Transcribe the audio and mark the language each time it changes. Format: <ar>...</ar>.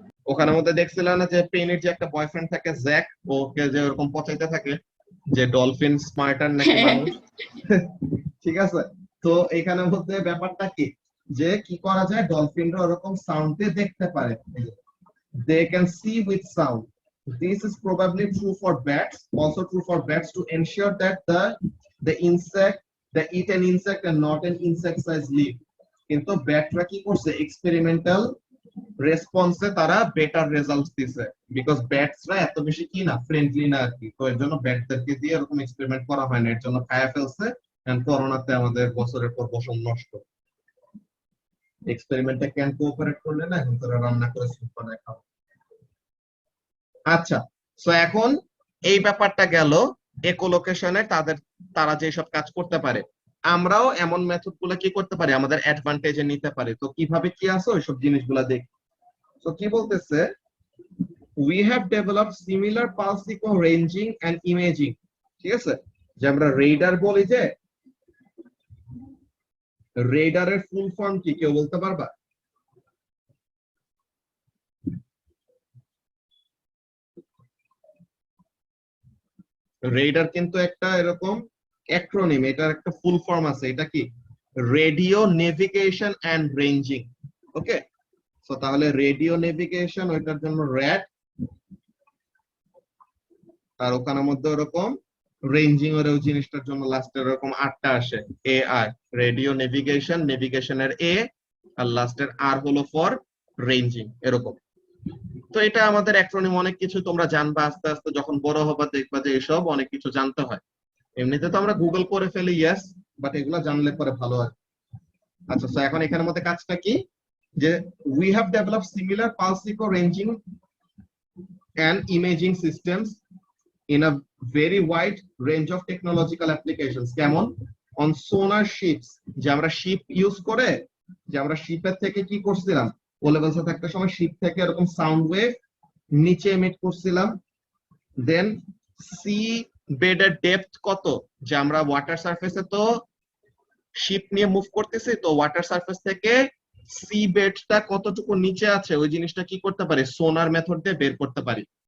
<bn>ওখানের মধ্যে দেখছিল না যে পেনের যে একটা বয়ফ্রেন্ড থাকে জ্যাক, ওকে যে ওরকম পচাইতে থাকে যে ডলফিন স্মার্টার নাকি মানুষ, ঠিক আছে? তো এখানের মধ্যে ব্যাপারটা কি, যে কি করা যায়, ডলফিনরা ওরকম সাউন্ড দিয়ে দেখতে পারে,</bn> <en>they can see with sound. This is probably true for bats, also true for bats to ensure that the insect, they eat an insect and not an insect size leaf.</en> <bn>কিন্তু ব্যাটরা কি করছে, experimental রেসপন্সে তারা better results দিছে, because ব্যাটসরা এত বেশি কি না, friendly না আর কি। তো এর জন্য ব্যাটদেরকে দিয়ে এরকম এক্সপেরিমেন্ট করা হয় না, এর জন্য খায়া ফেলছে। এন্ড করোনাতে আমাদের বছরের পর বছর নষ্ট, এক্সপেরিমেন্টে ক্যান কোঅপারেট করলে না, এখন তারা রান্না করে স্যুপ বানায় খাও। আচ্ছা, সো এখন এই ব্যাপারটা গেল একোলোকেশনে তারা যেসব কাজ করতে পারে, আমরাও এমন মেথড গুলো কি করতে পারি, আমাদের অ্যাডভান্টেজে নিতে পারি। তো কিভাবে কি আছে ওইসব জিনিসগুলো দেখি। তো কি বলতেছে,</bn> <en>we have developed similar pulse echo ranging and imaging,</en> <bn>ঠিক আছে? যে আমরা রেডার বলি, যে রেডারের ফুল ফর্ম কি কেউ বলতে পারবা? রেডার কিন্তু একটা এরকম অ্যাক্রোনিম, এটার একটা ফুল ফর্ম আছে, এটা কি, radio navigation and ranging. Okay, so তাহলে রেডিও নেভিগেশন ওইটার জন্য র্যাড, আর ওখানের মধ্যে ওরকম রেঞ্জিং এর ওই জিনিসটার জন্য লাস্টে এরকম আটটা আসে, এ আর, রেডিও নেভিগেশন, নেভিগেশনের এ, আর লাস্টের আর হলো ফর রেঞ্জিং, এরকম। তো এটা আমাদের অ্যাক্রোনিম, অনেক কিছু তোমরা জানবা আস্তে আস্তে, যখন বড় হবা দেখবা যে এসব অনেক কিছু জানতে হয়। এমনিতে তো আমরা গুগল করে ফেলি, ইয়েস, বাট এগুলা জানলে পরে ভালো হয়। আচ্ছা, তো এখন এখানের মধ্যে কাজটা কি, যে</bn> <en>we have developed similar pulse echo ranging and imaging systems in a very wide range of technological applications.</en> <bn>কেমন,</bn> <en>on sonar ships,</en> <bn>যে আমরা শিপ ইউজ করে, যে আমরা শিপের থেকে কি করছিলাম, ও লেভেলসে থাকতে সময় শিপ থেকে এরকম সাউন্ড ওয়েভ নিচে এমিট করছিলাম। দেন সি বেডের ডেপথ কত, যে আমরা ওয়াটার সারফেসে তো শিপ নিয়ে মুভ করতেছি, তো ওয়াটার সারফেস থেকে সি বেডটা কতটুকু নিচে আছে ওই জিনিসটা কি করতে পারি, সোনার মেথড দিয়ে বের করতে পারি।</bn>